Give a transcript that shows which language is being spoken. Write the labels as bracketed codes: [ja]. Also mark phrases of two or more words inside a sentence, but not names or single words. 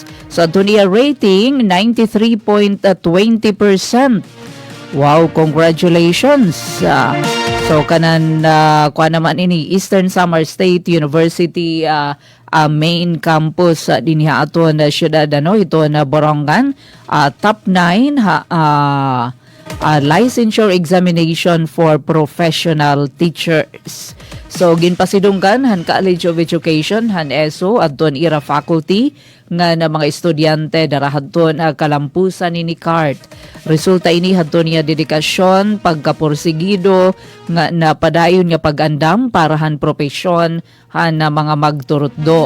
[war] So ato niya rating 93.20%. [en] Wow, congratulations. [war] So kanan kuha naman ini Eastern Samar State University main campus dinhi aton na syudad ito na Borongan, [en] top 9 licensure examination for professional teachers. [war] So ginpasidunggan han College of Education han ESO adton ira faculty nga na mga estudyante darahadton kalampusan ni CART. Resulta ini hadto niya dedikasyon, pagkapursigido nga napadayon nga pag-andam para han propesyon han na mga magturutdo.